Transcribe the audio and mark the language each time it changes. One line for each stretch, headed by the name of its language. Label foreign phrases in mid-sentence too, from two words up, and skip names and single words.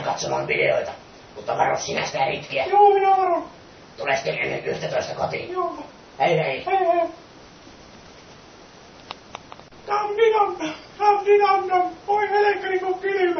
Finnish: katsomaan videoita. Mutta varo sinä sitä Ritkiä. Joo, minä varon. Tule sitten ennen 11 kotiin. Joo. Hei hei. Hei hei. Dam-di-dam-dam, dam-di-dam-dam. Oi helkkari kun kylmä.